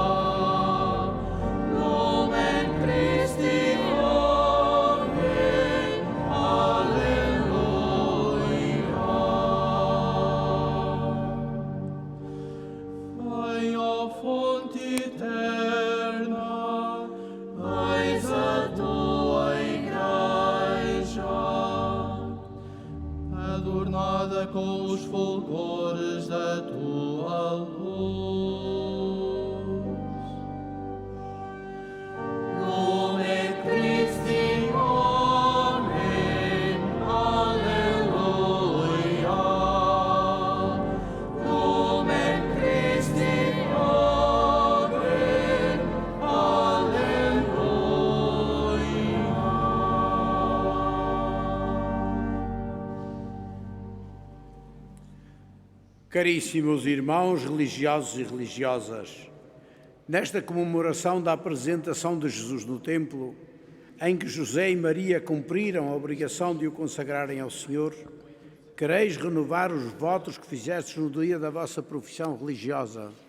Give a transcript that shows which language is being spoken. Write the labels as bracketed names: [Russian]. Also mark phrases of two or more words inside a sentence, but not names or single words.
[Latin] Lumen Christi, Amen, Alleluia. [Portuguese] Vem, ó fonte eterna, eis a tua igreja, adornada com os fulgores da tua luz. [Latin] Lumen Christi, Amen, Alleluia. Lumen Christi, Amen, [Portuguese] Caríssimos irmãos religiosos e religiosas, nesta comemoração da apresentação de Jesus no templo, em que José e Maria cumpriram a obrigação de o consagrarem ao Senhor, quereis renovar os votos que fizestes no dia da vossa profissão religiosa?